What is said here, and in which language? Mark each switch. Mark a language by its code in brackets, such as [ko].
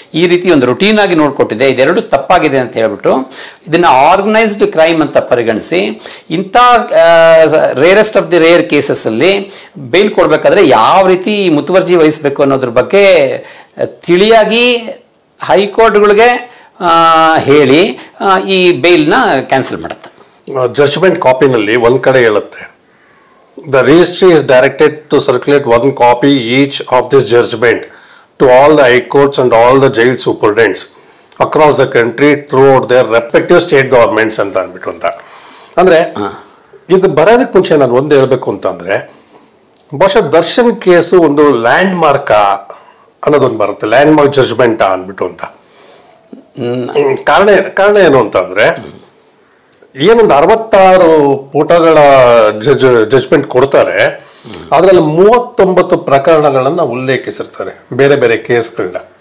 [kn] ಈ ರೀತಿ ಒಂದು ರುಟೀನಾಗಿ ನೋಡ್ಕೊಟ್ಟಿದೆ. ಇದೆರಡು ತಪ್ಪಾಗಿದೆ ಅಂತ ಹೇಳ್ಬಿಟ್ಟು ಇದನ್ನು ಆರ್ಗನೈಸ್ಡ್ ಕ್ರೈಮ್ ಅಂತ ಪರಿಗಣಿಸಿ ಇಂಥ rarest of the rare ಕೇಸಸ್ಸಲ್ಲಿ bale ಕೊಡಬೇಕಾದ್ರೆ ಯಾವ ರೀತಿ ಮುತುವರ್ಜಿ ವಹಿಸಬೇಕು ಅನ್ನೋದ್ರ ಬಗ್ಗೆ ತಿಳಿಯಾಗಿ ಹೈಕೋರ್ಟ್ಗಳಿಗೆ ಹೇಳಿ ಈ ಬೇಲ್ನ ಕ್ಯಾನ್ಸಲ್ ಮಾಡುತ್ತೆ. ಜಡ್ಜ್ಮೆಂಟ್ ಕಾಪಿನಲ್ಲಿ ಒಂದು ಕಡೆ ಹೇಳುತ್ತೆ, [en] The registry is directed to circulate one copy each of this judgment to all the high courts and all the jail superintendents across the country throughout their respective state governments [kn] ಅಂತ ಅಂದ್ಬಿಟ್ಟು ಅಂತ. ಅಂದರೆ ಇದು ಬರೋದಕ್ಕೆ ಮುಂಚೆ ನಾನು ಒಂದು ಹೇಳಬೇಕು ಅಂತಂದರೆ, ಬಹುಶಃ ದರ್ಶನ್ ಕೇಸು ಒಂದು ಲ್ಯಾಂಡ್ ಮಾರ್ಕ್ ಅನ್ನೋದೊಂದು ಬರುತ್ತೆ, ಲ್ಯಾಂಡ್ ಮಾರ್ಕ್ ಜಡ್ಜ್ಮೆಂಟ್ ಅಂದ್ಬಿಟ್ಟು ಅಂತ. ಕಾರಣ ಏನು ಅಂತಂದರೆ, ಏನೊಂದು 66 ಪುಟಗಳ ಜಡ್ಜ್ಮೆಂಟ್ ಕೊಡ್ತಾರೆ, ಅದರಲ್ಲಿ 39 ಪ್ರಕರಣಗಳನ್ನ ಉಲ್ಲೇಖಿಸಿರ್ತಾರೆ, ಬೇರೆ ಬೇರೆ ಕೇಸ್ಗಳನ್ನ.